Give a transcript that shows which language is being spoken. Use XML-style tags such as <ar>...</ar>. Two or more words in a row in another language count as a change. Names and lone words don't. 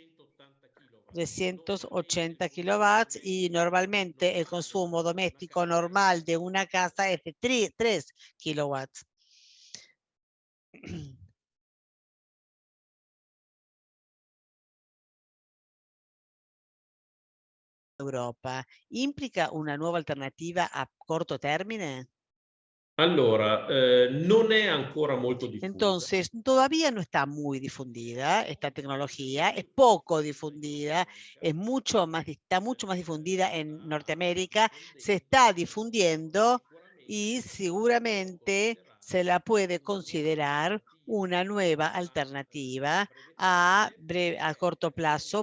<es>380 kilowatts y normalmente el consumo doméstico normal de una casa es de 3 kilowatts.</es> <it>Europa implica una nuova alternativa a corto termine? Allora, non è ancora molto diffusa.</it> <es>Entonces, todavía no está muy difundida esta tecnología, es poco difundida, está mucho más difundida en Norteamérica, se está difundiendo y seguramente se la puede considerar una nueva alternativa a corto plazo.</es>